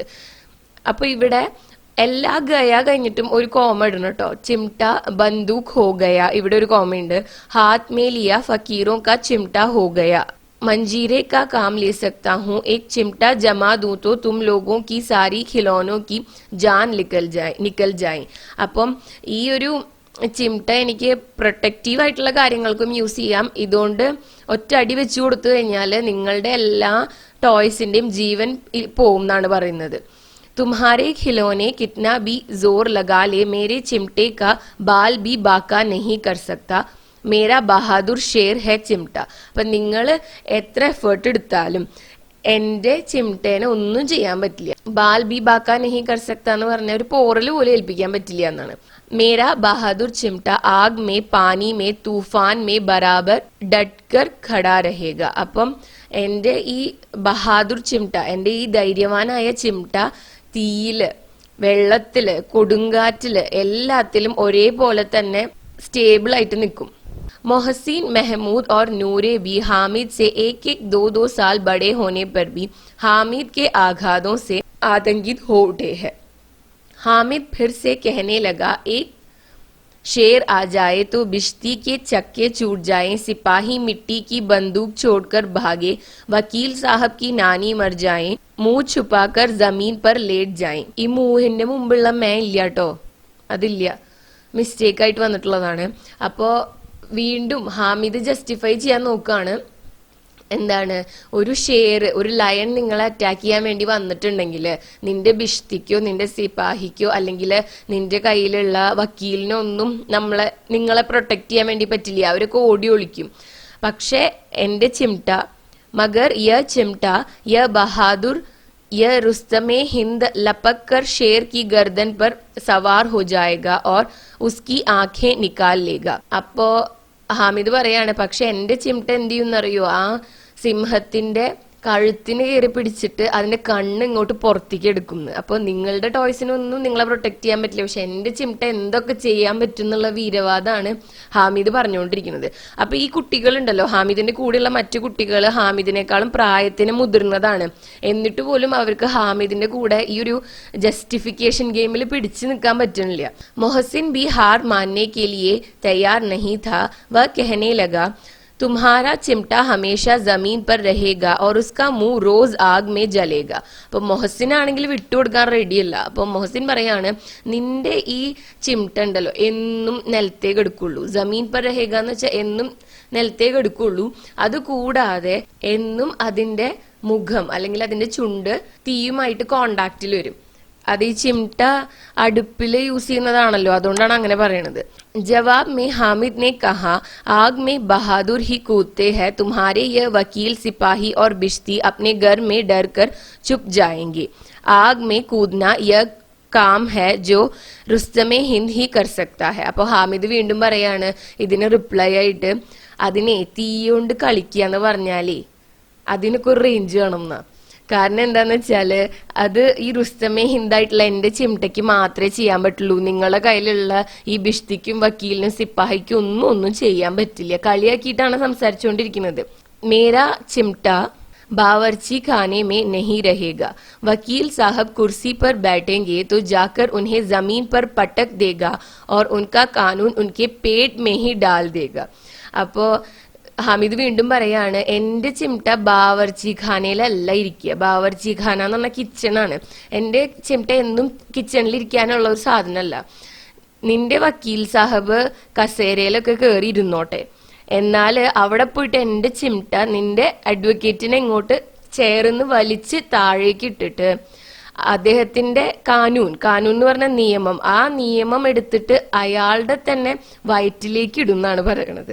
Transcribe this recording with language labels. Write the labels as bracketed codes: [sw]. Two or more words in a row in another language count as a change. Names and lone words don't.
[ml] അപ്പൊ ഇവിടെ എല്ലാ ഗയ കഴിഞ്ഞിട്ടും ഒരു കോമ ഇടണം കേട്ടോ. [hi] चिमटा बंदूक हो गया, [ml] ഇവിടെ ഒരു കോമ ഉണ്ട്. [hi] हाथ में लिया फ़कीरों का चिमटा हो गया. मंजीरे का काम ले सकता हूँ, एक चिमटा जमा दूं तो तुम लोगों की सारी खिलौनों की जान निकल जाए. [ml] അപ്പം ഈ ഒരു ചിമട്ട എനിക്ക് പ്രൊട്ടക്റ്റീവ് ആയിട്ടുള്ള കാര്യങ്ങൾക്കും യൂസ് ചെയ്യാം. ഇതുകൊണ്ട് ഒറ്റ അടി വെച്ചു കൊടുത്തു കഴിഞ്ഞാൽ നിങ്ങളുടെ എല്ലാ ടോയ്സിന്റെയും ജീവൻ പോവും എന്നാണ് പറയുന്നത്. [hi] तुम्हारे खिलौने कितना भी जोर लगा ले, मेरे चिमटे का बाल भी बाका नहीं कर सकता. मेरा बहादुर शेर है चिमटा. [ml] അപ്പൊ നിങ്ങൾ എത്ര എഫേർട്ട് എടുത്താലും എന്റെ ചിമട്ടേനെ ഒന്നും ചെയ്യാൻ പറ്റില്ല. [hi] बाल भी बाँका नहीं कर सकता [ml] എന്ന് പറഞ്ഞ ഒരു പോറൽ പോലും ഏൽപ്പിക്കാൻ പറ്റില്ല എന്നാണ്. [hi] मेरा बहादुर चिमटा आग में पानी में तूफ़ान में बराबर डटकर खड़ा रहेगा. [ml] അപ്പം എന്റെ ഈ ബഹാദൂർ ചിമട്ട, എന്റെ ഈ ധൈര്യവാനായ ചിമട്ട തീയില്, വെള്ളത്തില്, കൊടുങ്കാറ്റില് എല്ലാത്തിലും ഒരേപോലെ തന്നെ സ്റ്റേബിൾ ആയിട്ട് നിൽക്കും. [hi] मोहसिन महमूद और नूरे भी हामिद से एक एक दो दो साल बड़े होने पर भी हामिद के आघातों से आतंकित हो उठे हैं. हामिद फिर से कहने लगा, एक शेर आ जाए तो बिश्ती के चक्के छूट जाएं, सिपाही मिट्टी की बंदूक छोड़कर भागे, वकील साहब की नानी मर जाएं, मुंह छुपाकर जमीन पर लेट जाएं. [ml] ഈ മൂഹിന്റെ മുമ്പുള്ള മേ ഇല്ല കേട്ടോ, അതില്ല, മിസ്റ്റേക്ക് ആയിട്ട് വന്നിട്ടുള്ളതാണ്. അപ്പോ വീണ്ടും ഹാമിദ് ജസ്റ്റിഫൈ ചെയ്യാൻ നോക്കുകയാണ്. എന്താണ്, ഒരു ഷേർ, ഒരു ലയൺ നിങ്ങളെ അറ്റാക്ക് ചെയ്യാൻ വേണ്ടി വന്നിട്ടുണ്ടെങ്കിൽ നിന്റെ ബിഷ്തിക്കോ നിന്റെ സിപ്പാഹിക്കോ അല്ലെങ്കിൽ നിന്റെ കയ്യിലുള്ള വക്കീലിനോ ഒന്നും നിങ്ങളെ പ്രൊട്ടക്ട് ചെയ്യാൻ വേണ്ടി പറ്റില്ല, അവരൊക്കെ ഓടി ഒളിക്കും. പക്ഷെ എന്റെ ചിമട്ട, [hi] मगर यह चिमटा यह बहादुर यह रुस्तमे हिंद लपक कर शेर की गर्दन पर सवार हो जाएगा और उसकी आंखें निकाल लेगा. [ml] അപ്പോ ഹാമിദ് പറയാണ്, പക്ഷെ എന്റെ ചിമട്ട എന്ത് ചെയ്യുന്നറിയോ, ആ സിംഹത്തിന്റെ കഴുത്തിന് കയറി പിടിച്ചിട്ട് അതിന്റെ കണ്ണ് ഇങ്ങോട്ട് പുറത്തേക്ക് എടുക്കുന്നു. അപ്പൊ നിങ്ങളുടെ ടോയ്സിനൊന്നും നിങ്ങളെ പ്രൊട്ടക്ട് ചെയ്യാൻ പറ്റില്ല, പക്ഷെ എന്റെ ചിമട്ട എന്തൊക്കെ ചെയ്യാൻ പറ്റും എന്നുള്ള വീരവാദമാണ് ഹാമിദ് പറഞ്ഞുകൊണ്ടിരിക്കുന്നത്. അപ്പൊ ഈ കുട്ടികളുണ്ടല്ലോ, ഹാമിദിന്റെ കൂടെയുള്ള മറ്റു കുട്ടികൾ ഹാമിദിനേക്കാളും പ്രായത്തിന് മുതിർന്നതാണ്. എന്നിട്ട് പോലും അവർക്ക് ഹാമിദിന്റെ കൂടെ ഈ ഒരു ജസ്റ്റിഫിക്കേഷൻ ഗെയിമിൽ പിടിച്ചു നിൽക്കാൻ പറ്റുന്നില്ല. [hi] मोहसिन भी हार मानने के लिए तैयार नहीं था. वह कहने लगा, तुम्हारा चिमटा हमेशा जमीन पर रहेगा और उसका मुंह रोज आग में जलेगा. [ml] അപ്പൊ മൊഹസിൻ ആണെങ്കിൽ വിട്ടുകൊടുക്കാൻ റെഡിയല്ല. അപ്പൊ മൊഹസിൻ പറയാണ്, നിന്റെ ഈ ചിമട്ട ഉണ്ടല്ലോ എന്നും നിലത്തേക്ക് എടുക്കുള്ളൂ. [hi] ज़मीन पर रहेगा [ml] എന്ന് വെച്ചാൽ എന്നും നിലത്തേക്ക് എടുക്കുള്ളൂ. അതുകൂടാതെ എന്നും അതിന്റെ മുഖം അല്ലെങ്കിൽ അതിന്റെ ചുണ്ട് തീയുമായിട്ട് കോണ്ടാക്റ്റിൽ വരും. അത് ഈ ചിമട്ട അടുപ്പില് യൂസ് ചെയ്യുന്നതാണല്ലോ, അതുകൊണ്ടാണ് അങ്ങനെ പറയണത്. [hi] जवाब में हामिद ने कहा, आग में बहादुर ही कूदते हैं, तुम्हारे यह वकील सिपाही और बिश्ती अपने घर में डर कर चुप जाएंगे. आग में कूदना यह काम है जो रुस्तमे हिंद ही कर सकता है. [ml] അപ്പൊ ഹാമിദ് വീണ്ടും പറയാണ് ഇതിന് റിപ്ലൈ ആയിട്ട്, അതിനെ തീയോണ്ട് കളിക്കാന്ന് പറഞ്ഞാലേ അതിനൊക്കെ ഒരു റേഞ്ച് വേണം എന്നാ. കാരണം എന്താന്ന് വെച്ചാല് അത് ഈ റുസ്തമെ ഹിന്ദായിട്ടുള്ള എന്റെ ചിമട്ടയ്ക്ക് മാത്രമേ ചെയ്യാൻ പറ്റുള്ളൂ. നിങ്ങളുടെ കയ്യിലുള്ള ഈ ബിഷ്തിക്കും വക്കീലിനും സിപ്പാഹിക്കും ഒന്നും ചെയ്യാൻ പറ്റില്ല. കളിയാക്കിയിട്ടാണ് സംസാരിച്ചുകൊണ്ടിരിക്കുന്നത്. [hi] मेरा चिमटा बावर्ची खाने में नहीं रहेगा. वकील साहब कुर्सी पर बैठेंगे तो जाकर उन्हें जमीन पर पटक देगा और उनका कानून उनके पेट में ही डाल देगा. [ml] അപ്പോ ഹാമിദ് വീണ്ടും പറയാണ്, എന്റെ ചിമട്ട ബാവർച്ചി ഖാനയിലല്ല ഇരിക്കുക. [hi] बावर्ची खाना [ml] എന്ന് പറഞ്ഞാൽ കിച്ചണാണ്. എന്റെ ചിമട്ട എന്നും കിച്ചണിൽ ഇരിക്കാനുള്ള ഒരു സാധനമല്ല. നിന്റെ വക്കീൽ സാഹബ് കസേരയിലൊക്കെ കയറി ഇരുന്നോട്ടെ, എന്നാല് അവിടെ പോയിട്ട് എന്റെ ചിമട്ട നിന്റെ അഡ്വക്കേറ്റിനെ ഇങ്ങോട്ട് ചേർന്ന് വലിച്ച് താഴേക്ക് ഇട്ടിട്ട് അദ്ദേഹത്തിന്റെ കാനൂൻ എന്ന് പറഞ്ഞ നിയമം, ആ നിയമം എടുത്തിട്ട് അയാളുടെ തന്നെ വയറ്റിലേക്ക് ഇടുന്നാണ് പറയണത്.